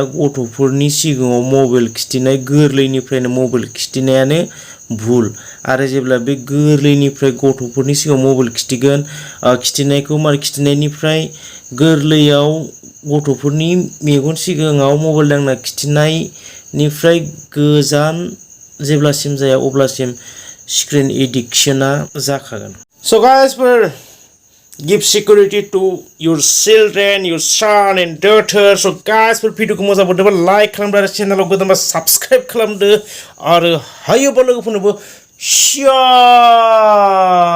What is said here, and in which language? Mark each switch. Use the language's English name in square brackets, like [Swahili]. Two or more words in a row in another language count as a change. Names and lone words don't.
[Bodo] गथ'फोरनि सिगाङाव मबाइल खिथिनाय गोरलैनिफ्रायनो मबाइल खिथिनायानो भुल आरो जेब्ला बे गोरलैनिफ्राय गथ'फोरनि सिगाङाव मबाइल खिथिनायनिफ्राय गोरलैयाव गथ'फोरनि मेगन सिगाङाव मबाइल दांना खिथिनायनिफ्राय गोजान जेब्लासिम जाया अब्लासिम [English] screen addictiona [Bodo] जाखागोन [English] So guys, give security to your children, your son and daughter. So guys, [Bodo] भिडिअखौ मोजां मोनदोंबा लाइक खालामदो आरो चेनेलाव गोदानबा साबस्क्राइब खालामदो आरो हायोबा लोगोफोरनोबो शेयार